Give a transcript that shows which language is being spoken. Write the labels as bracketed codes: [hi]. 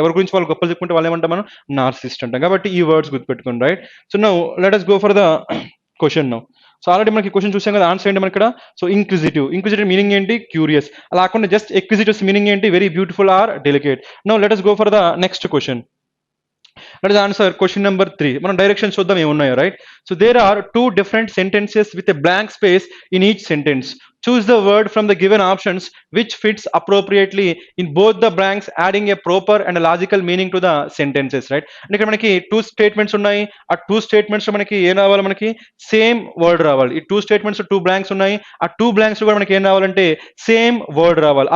[te] ఎవరి గురించి వాళ్ళు గొప్పలు చెప్పుకుంటే వాళ్ళు ఏమంటాం మనం, నార్సిస్ట్ అంటాం. కాబట్టి ఈ వర్డ్స్ గుర్తుపెట్టుకోండి, right? [en] So now let us go for the question now. [te] So already మనకి క్వశ్చన్ చూసాం కదా, ఆన్సర్ ఏంటి మనకి ఇక్కడ. సో ఇంక్విజిటివ్ మీనింగ్ ఏంటి, క్యూరియస్. అలా కాకుండా జస్ట్ ఎక్విజిటివ్స్ మీనింగ్ ఏంటి, [en] Very beautiful or delicate. Now let us go for the next question. Let us answer question number 3. [te] మనం డైరెక్షన్ చూద్దాం ఏమున్నాయో, right? [en] So there are 2 different sentences with a blank space in each sentence. Choose the word from the given options which fits appropriately in both the blanks, adding a proper and a logical meaning to the sentences, right? [te] అంటే ఇక్కడ మనకి 2 statements ఉన్నాయి. ఆ 2 statements మనకి ఏం రావాలి, మనకి same word రావాలి. ఈ 2 స్టేట్మెంట్స్ 2 బ్లాంక్స్ ఉన్నాయి. ఆ 2 బ్లాంక్స్ కూడా మనకి ఏం రావాలంటే సేమ్ వర్డ్ రావాలి.